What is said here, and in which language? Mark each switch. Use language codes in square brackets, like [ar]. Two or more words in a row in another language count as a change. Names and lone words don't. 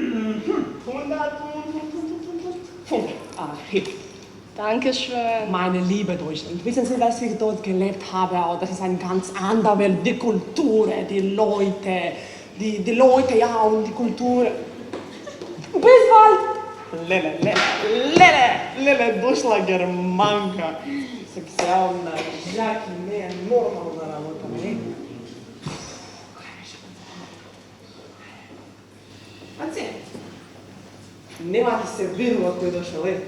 [de] 105. Hier. Dankeschön. Meine liebe Deutschland, wissen Sie, dass ich dort gelebt habe? Oh, das ist eine ganz andere Welt. Die Kultur, die Leute, die Leute, ja, und die Kultur. Bis bald! [mk] Леле, дошла германка. Сексуална, жаки, не е нормална работа, не? Маци, нема да се верува кој дошел е.